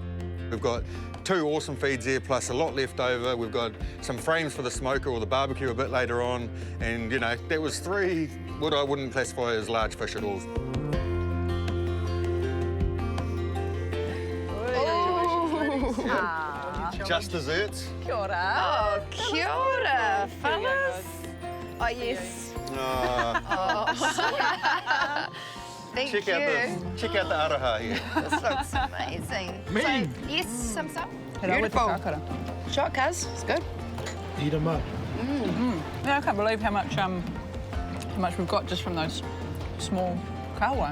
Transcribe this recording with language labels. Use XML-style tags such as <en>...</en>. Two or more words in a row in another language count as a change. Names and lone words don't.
<en>We've got 2 awesome feeds here, plus a lot left over. We've got some frames for the smoker or the barbecue a bit later on. And, you know, that was 3 what I wouldn't classify as large fish at all. Just desserts.</en> <mi>Kia ora. Oh, kia ora,</mi> <en>fellas. Oh, yes. Thank you. Check out the araha here. This looks amazing. Me. So, yes, some stuff. Beautiful. Shot, cuz. It's good. Eat them up. Yeah, I can't believe how much we've got just from those small kahawai.</en>